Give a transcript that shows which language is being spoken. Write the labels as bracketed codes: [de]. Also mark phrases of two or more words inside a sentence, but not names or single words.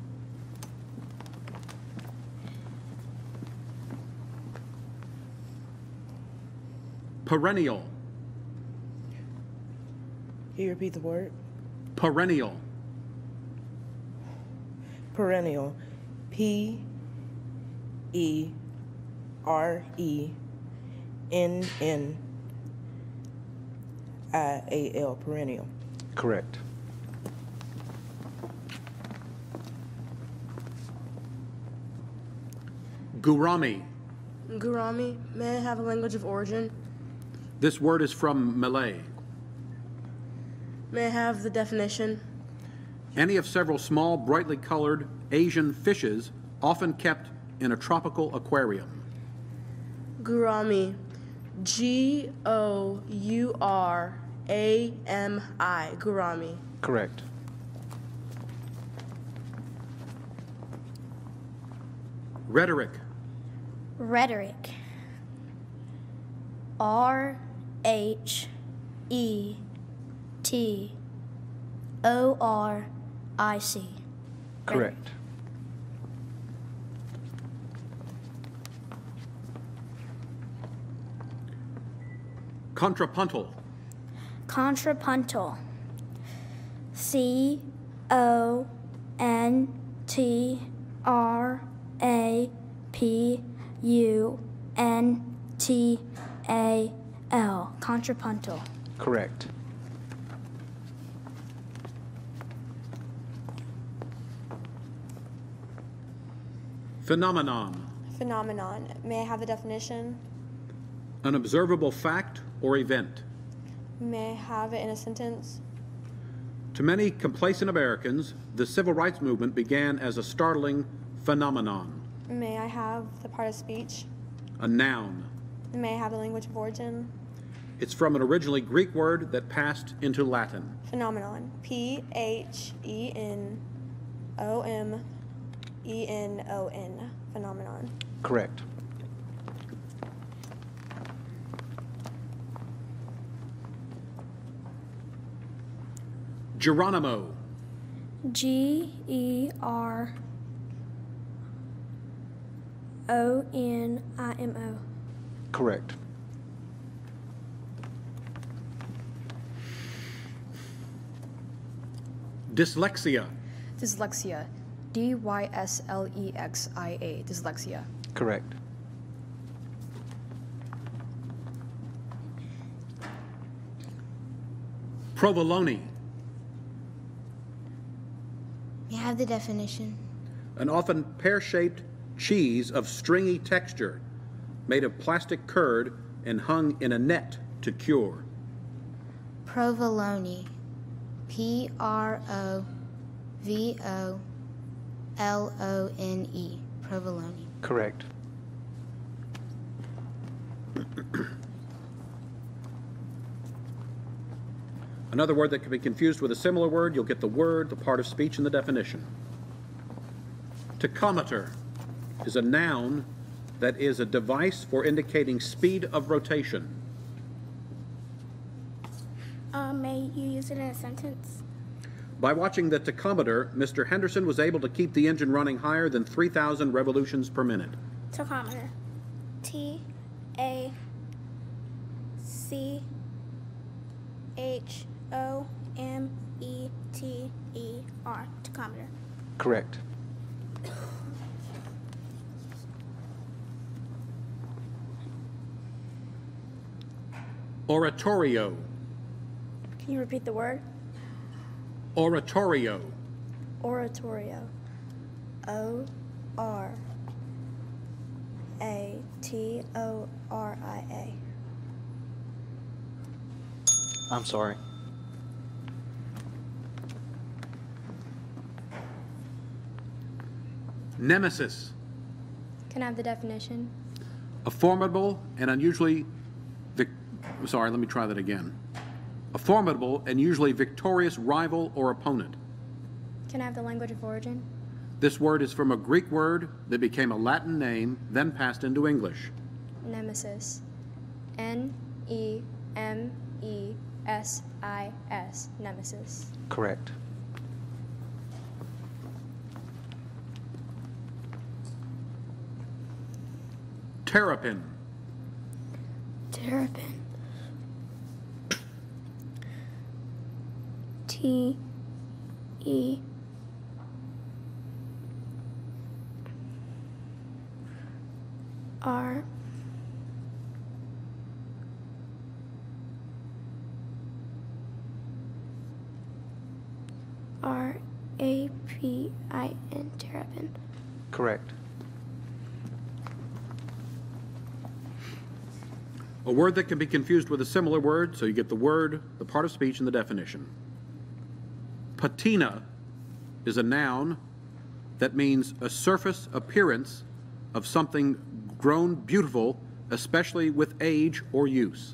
[en] Perennial. Can you repeat the word? Perennial. Perennial. P-E-R-E-N-N-I-A-L. Perennial. Correct. Gourami. Gourami. May I have a language of origin? This word is from Malay. May I have the definition? Any of several small, brightly colored Asian fishes often kept in a tropical aquarium. Gourami. G-O-U-R-A-M-I. Gourami. Correct. Rhetoric. Rhetoric. R-H-E-T-O-R-I-C. Correct. Contrapuntal. Contrapuntal. C-O-N-T-R-A-P-U-N-T-A-L. Contrapuntal. Correct. Phenomenon. Phenomenon. May I have the definition? An observable fact or event. May I have it in a sentence? To many complacent Americans, the civil rights movement began as a startling phenomenon. May I have the part of speech? A noun. May I have the language of origin? It's from an originally Greek word that passed into Latin. Phenomenon. P-H-E-N-O-M-E-N-O-N. Phenomenon. Correct. Geronimo. G-E-R-O-N-I-M-O. Correct. Dyslexia. Dyslexia. D-Y-S-L-E-X-I-A. Dyslexia. Correct. Provolone. May I have the definition? An often pear-shaped cheese of stringy texture, made of plastic curd and hung in a net to cure. Provolone. P-R-O-V-O-L-O-N-E. Provolone. Correct. Another word that can be confused with a similar word, you'll get the word, the part of speech, and the definition. Tachometer is a noun that is a device for indicating speed of rotation. May you use it in a sentence? By watching the tachometer, Mr. Henderson was able to keep the engine running higher than 3,000 revolutions per minute. Tachometer. T-A-C-H-O-M-E-T-E-R. Tachometer. Correct. Oratorio. Can you repeat the word? Oratorio. Oratorio. O-R-A-T-O-R-I-A. I'm sorry. Nemesis. Can I have the definition? A formidable and unusually sorry, let me try that again. A formidable and usually victorious rival or opponent. Can I have the language of origin? This word is from a Greek word that became a Latin name, then passed into English. Nemesis. N-E-M-E-S-I-S. Nemesis. Correct. Terrapin. Terrapin. T E R R A P I N. Terrapin. Correct. A word that can be confused with a similar word, so you get the word, the part of speech, and the definition. Patina is a noun that means a surface appearance of something grown beautiful, especially with age or use.